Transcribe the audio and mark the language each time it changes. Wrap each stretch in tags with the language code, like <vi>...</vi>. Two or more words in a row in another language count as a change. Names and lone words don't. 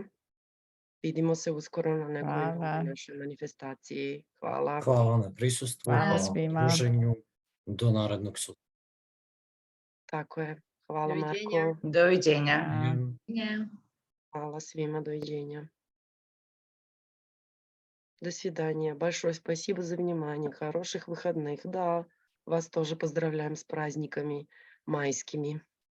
<sr>Vidimo se uskoro na nekoj Hvala. našoj manifestaciji. Hvala. Hvala na prisustvu, Hvala hvala na svima. druženju. Do narednog sutra. Tako je. Hvala Doviđenja. Marko. Doviđenja. Hvala. Hvala svima. Doviđenja.</sr> <ru>До свидания. Большое спасибо за внимание. Хороших выходных. Да, вас тоже поздравляем с праздниками майскими.</ru>